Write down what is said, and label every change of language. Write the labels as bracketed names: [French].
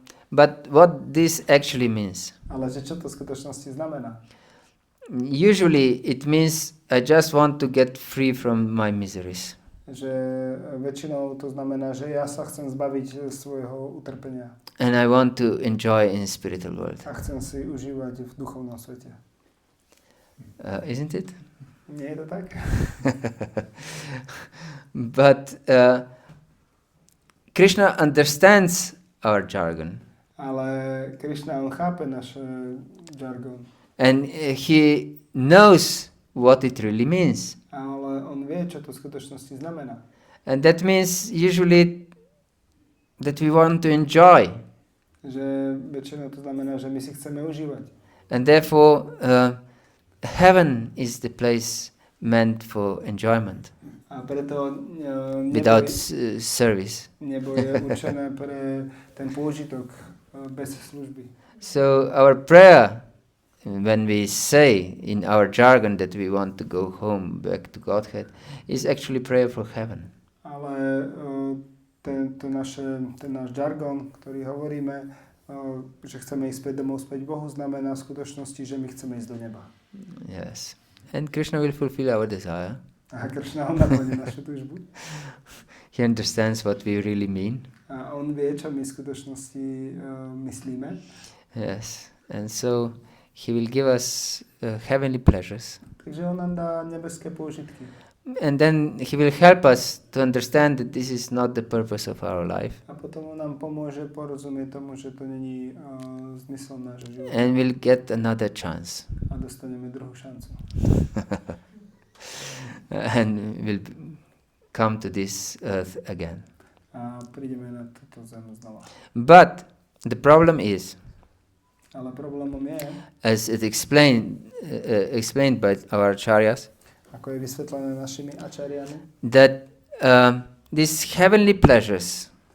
[English] But what this actually means? [Slovak] Ale že čo to v skutočnosti znamená? [English] Usually it means I just want to get free from my miseries. [Slovak] Že väčšinou to znamená, že ja sa chcem zbaviť svojho utrpenia. [English] And I want to enjoy in spiritual world. [Slovak] A chcem si užívať v duchovnom svete. [English] Isn't it? [Slovak] Nie je to tak? [English] But Krishna understands our jargon. [Slovak] Ale Krishna, on chápe náš jargon. [English] And he knows what it really means. [Slovak] Ale on vie, čo to v skutočnosti znamená. [English] And that means usually that we want to enjoy. [Slovak] Že väčšinou to znamená, že my si chceme užívať. [English] And therefore heaven is the place meant for enjoyment. [Slovak] A preto [English] without service. [Slovak] Nebo je určené pre ten pôžitok bez služby. [English] So our prayer, when we say in our jargon that we want to go home back to Godhead, is actually prayer for heaven. [Slovak] Ale ten náš jargon, ktorý hovoríme, že chceme ísť späť domov, späť Bohu, znamená v skutočnosti, že my chceme ísť do neba. [English] Yes. And Krishna will fulfill our desire. [Slovak] A Krishna on naplní našu túžbu. [English] He understands what we really mean. [Slovak] A on vie, čo my v skutočnosti myslíme. [English] Yes. And so he will give us heavenly pleasures. [Slovak] Takže on nám dá nebeské pôžitky. [English] And then he will help us to understand that this is not the purpose of our life. [Slovak] A potom on nám pomôže porozumieť tomu, že to není zmysel nášho života. [English] And we'll get another chance. [Slovak] A dostaneme druhú šancu. [English] And we'll come to this earth again. [Slovak] A prídeme na túto zem znova. [English] But the problem is, [Slovak] ale problémom je, [English] as it explained by our acharyas, [Slovak] ako je vysvetlené našimi ačariami, [English] that these heavenly pleasures,